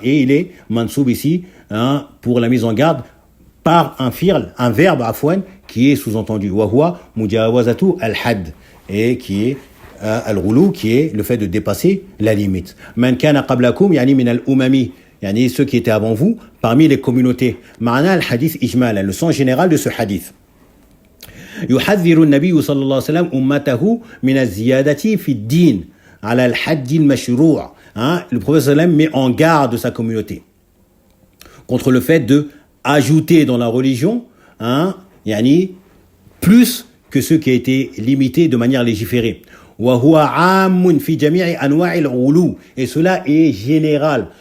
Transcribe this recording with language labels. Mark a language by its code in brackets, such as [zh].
[fr] Et il est mansoub ici pour la mise en garde par un fi'l, un verbe afwan qui est sous-entendu. [ar] Wa huwa mujawazatu al-hadd, [fr] et qui est al-ghulu, qui est le fait de dépasser la limite. [ar] Man kana qablakum min al-umami, [fr] ceux qui étaient avant vous parmi les communautés. [ar] Ma'na al-hadith ijmal, [fr] le sens général de ce hadith. [ar] يحذر النبي صلى الله عليه وسلم أمته من الزيادة في الدين على الحد المشروع. [fr] Le prophète sallam met en garde sa communauté contre le fait de ajouté dans la religion, yani, plus que ce qui a été limité de manière légiférée. Et cela est général.